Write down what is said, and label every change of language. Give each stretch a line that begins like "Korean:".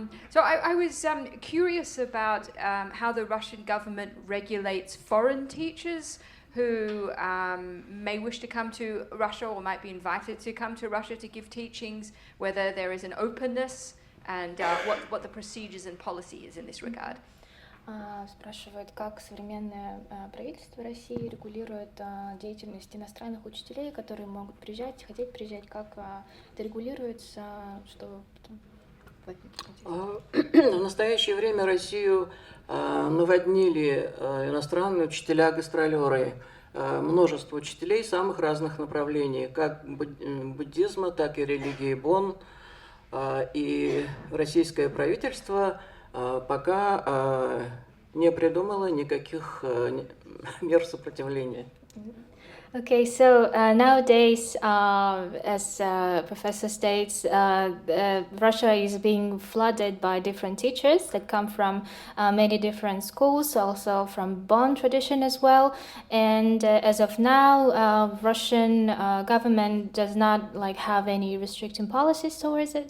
English: So I was curious about how the Russian government regulates foreign teachers who may wish to come to Russia or might be invited to come to Russia to give teachings, whether there is an openness and what the procedures and policy is in this regard.
Russian: Спрашивает, как современное правительство России регулирует деятельность иностранных учителей, которые могут приезжать, хотеть приезжать, как это регулируется, что... В настоящее время Россию наводнили иностранные учителя-гастролеры, множество учителей самых разных направлений, как буддизма, так и религии Бон, и российское правительство пока не придумала никаких мер сопротивления.
English: Okay, so nowadays, as Professor states, Russia is being flooded by different teachers that come from many different schools, also from Bon tradition as well. And as of now, Russian government does not have any restricting policies towards it.